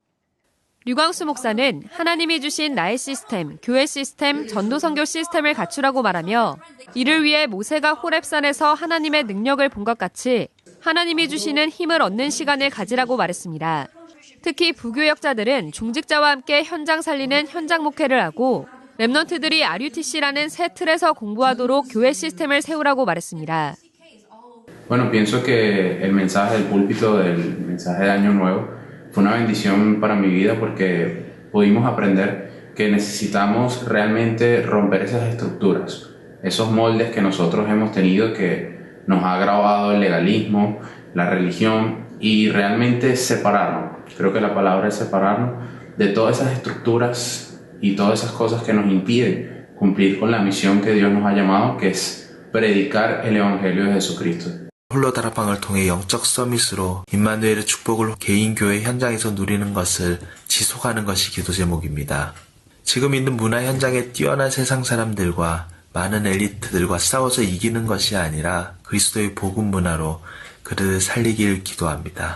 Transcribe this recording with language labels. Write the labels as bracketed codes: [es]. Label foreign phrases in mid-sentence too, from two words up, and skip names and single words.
[ko] 류광수 목사는 하나님이 주신 나의 시스템, 교회 시스템, 전도 선교 시스템을 갖추라고 말하며 이를 위해 모세가 호렙산에서 하나님의 능력을 본 것 같이 하나님이 주시는 힘을 얻는 시간을 가지라고 말했습니다. 특히 부교역자들은 중직자와 함께 현장 살리는 현장 목회를 하고 랩넌트들이 RUTC라는 새 틀에서 공부하도록 교회 시스템을 세우라고 말했습니다. [es] Bueno, pienso que el mensaje del púlpito del mensaje de Año Nuevo fue una bendición para mi vida porque pudimos aprender que necesitamos realmente romper esas estructuras, esos moldes que nosotros hemos tenido que nos ha grabado el legalismo, la religión y realmente separarnos. Creo que la palabra es separarnos de todas esas estructuras y todas esas cosas que nos impiden cumplir con la misión que Dios nos ha llamado, que es predicar el Evangelio de Jesucristo. [ko] 홀로 다락방을 통해 영적 서밋으로 임마누엘의 축복을 개인 교회 현장에서 누리는 것을 지속하는 것이 기도 제목입니다. 지금 있는 문화 현장에 뛰어난 세상 사람들과 많은 엘리트들과 싸워서 이기는 것이 아니라 그리스도의 복음 문화로 그들을 살리길 기도합니다.